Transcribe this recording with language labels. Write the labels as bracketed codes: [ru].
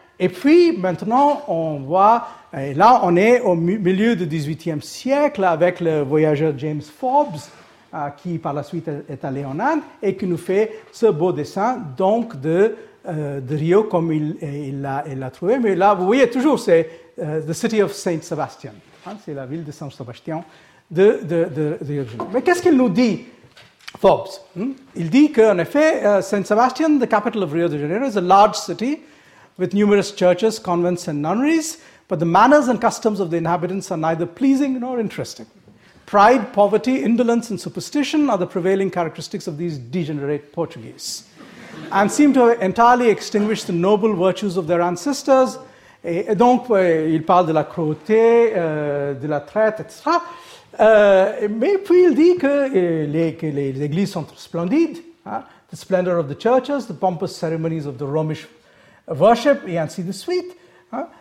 [fr] Et puis maintenant, on voit, et là on est au milieu du 18e siècle avec le voyageur James Forbes, qui par la suite est allé en Inde et qui nous fait ce beau dessin donc de Rio comme il l'a trouvé. Mais là, vous voyez toujours, c'est The City of Saint Sebastian. Hein, c'est la ville de Saint Sébastien de Rio de Janeiro. Mais qu'est-ce qu'il nous dit, Forbes? Il dit qu'en effet, [en] Saint Sebastian, the capital of Rio de Janeiro, is a large city with numerous churches, convents and nunneries, but the manners and customs of the inhabitants are neither pleasing nor interesting. Pride, poverty, indolence, and superstition are the prevailing characteristics of these degenerate Portuguese, and seem to have entirely extinguished the noble virtues of their ancestors. [fr] Et donc, il parle de la cruauté, de la traite, etc. Mais puis il dit que les églises sont splendides, hein? [en] The splendor of the churches, the pompous ceremonies of the Romish worship, [fr] et ainsi de suite. Hein?